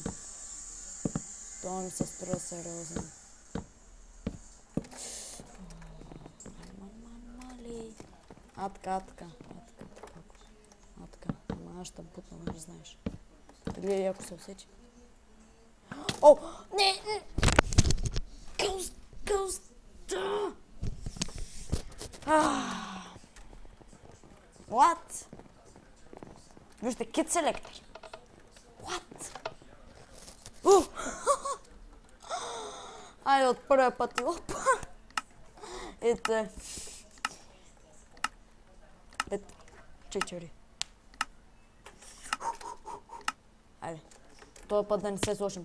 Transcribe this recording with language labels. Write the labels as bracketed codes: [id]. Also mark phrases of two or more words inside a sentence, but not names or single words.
[bg] Той ми се струва сериозен. Мали. Така. Ама аз ще бутна, не знаеш. Дали ако се усети. О, не! [en] Ghost! What? [bg] Вижте, Kid Selector. What? Айде от първия път и опа. Ето е. 5-4. Айде. Този път да не се сложим.